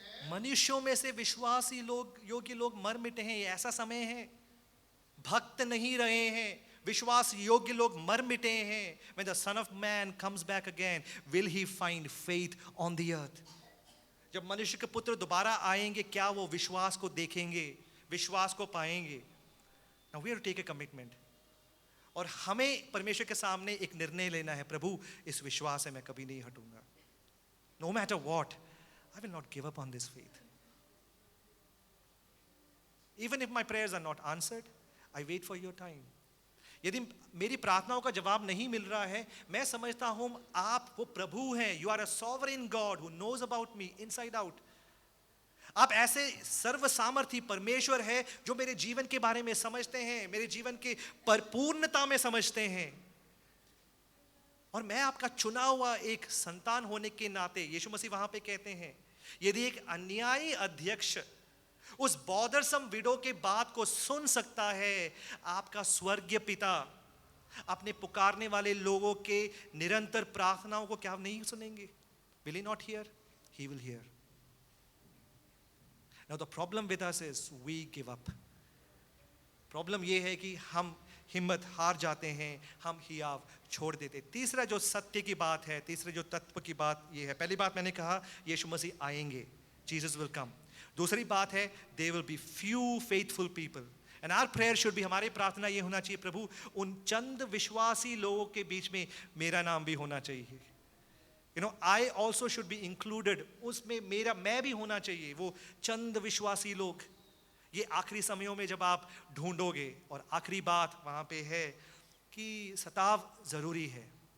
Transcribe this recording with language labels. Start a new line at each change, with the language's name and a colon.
Hindi: मनुष्यों में से विश्वासी लोग, योग्य लोग मर मिटे हैं. ये ऐसा समय है, भक्त नहीं रहे हैं, विश्वास योग्य लोग मर मिटे हैं.
English: When the Son of Man comes back again, will he find faith on the earth?
Hindi: जब मनुष्य के पुत्र दोबारा आएंगे, क्या वो विश्वास को देखेंगे, विश्वास को पाएंगे?
English: Now we have to take a commitment.
Hindi: और हमें परमेश्वर के सामने एक निर्णय लेना है, प्रभु इस विश्वास से मैं कभी नहीं हटूंगा.
English: No matter what, I will not give up on this faith. Even if my prayers are not answered, I wait for your time.
Hindi: यदि मेरी प्रार्थनाओं का जवाब नहीं मिल रहा है, मैं समझता हूं आप वो प्रभु हैं.
English: You are a sovereign God who knows about me inside out.
Hindi: आप ऐसे सर्व सामर्थी परमेश्वर है जो मेरे जीवन के बारे में समझते हैं, मेरे जीवन के परिपूर्णता में समझते हैं. और मैं आपका चुना हुआ एक संतान होने के नाते, यीशु मसीह वहां पे कहते हैं, यदि एक अन्यायी अध्यक्ष उस बॉदरसम विडो के बात को सुन सकता है, आपका स्वर्गीय पिता अपने पुकारने वाले लोगों के निरंतर प्रार्थनाओं को क्या नहीं सुनेंगे?
English: Will he not hear? He will hear. Now the problem with us is we give up.
Hindi: Problem ये है कि हम हिम्मत हार जाते हैं, हम हियाव छोड़ देते. तीसरा जो सत्य की बात है, तीसरे जो तत्व की बात ये है. पहली बात मैंने कहा यीशु मसीह आएंगे,
English: Jesus will come.
Hindi: दूसरी बात है
English: there will be few faithful people. And our prayer should be,
Hindi: हमारी प्रार्थना ये होना चाहिए, प्रभु उन चंद विश्वासी लोगों के बीच में मेरा नाम भी होना चाहिए.
English: You know, I also should be included.
Hindi: उसमें मैं भी होना चाहिए, वो चंद विश्वासी लोग. ये आखिरी समयों में जब आप ढूंढोगे, और आखिरी बात वहाँ पे है कि सताव जरूरी है.